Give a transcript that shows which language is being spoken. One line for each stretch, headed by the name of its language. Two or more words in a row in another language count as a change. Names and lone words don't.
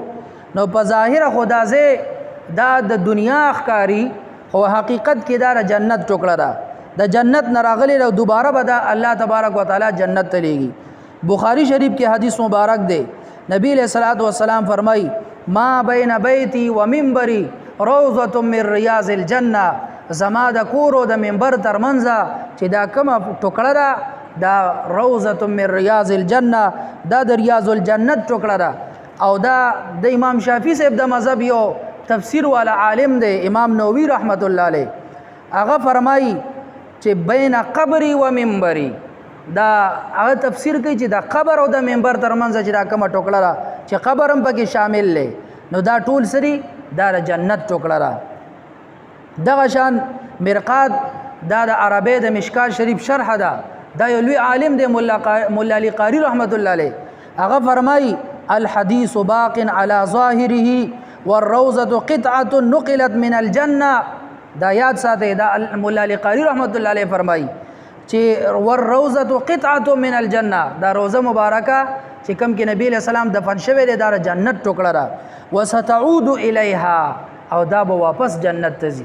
Pashto: نو په ظاهر خدازه دا د دنیا ښکاری او حقیقت کې دا د جنت ټوکړه را. د جنت نراغلی او دوباره به دا
Arabic: الله تبارک وتعالى
Pashto: جنت ته لیږي. بخاری شریف کې حدیث مبارک دی نبی
Arabic: علیہ الصلوۃ والسلام
Pashto: فرمای
Arabic: ما بین بیتی و منبری روضه من ریاض الجنه.
Pashto: زما د کور او د منبر ترمنځ چې دا کومه ټوکړه ده دا
Arabic: روضه من ریاض الجنه
Pashto: دا د ریاض الجنت ټوکړه ده. او دا د امام شافعی صاحب د مذهب یو تفسیر والا عالم دی امام نووي
Arabic: رحمت الله علیه
Pashto: هغه فرمایي چې
Arabic: بین قبری و منبری
Pashto: دا هغه تفسیر کوي چې دا قبر او د منبر ترمنځ چې دا کومه ټوکړه ده چې قبر هم پکې شامل لې نو دا ټول سری دا د جنت ټوکړه ده. دغه شان مرقات دا د عربی د مشکات شریف شرح ده. دا یو لوی عالم دی مولا علی قاری
Arabic: رحمت الله علیه
Pashto: هغه فرمایي
Arabic: الحديث باق على ظاهره والروضه قطعه نقلت من الجنه.
Pashto: دا یاد ساته دا مولا علی قاری
Arabic: رحمت الله علیه
Pashto: فرمایي چې
Arabic: والروضه قطعه من الجنه
Pashto: دا روزه مبارکه چې کوم کې نبی له سلام دفن شوی دی دا جنت ټوکړه را
Arabic: وستعود الیها
Pashto: او دا به واپس جنت ته ځي.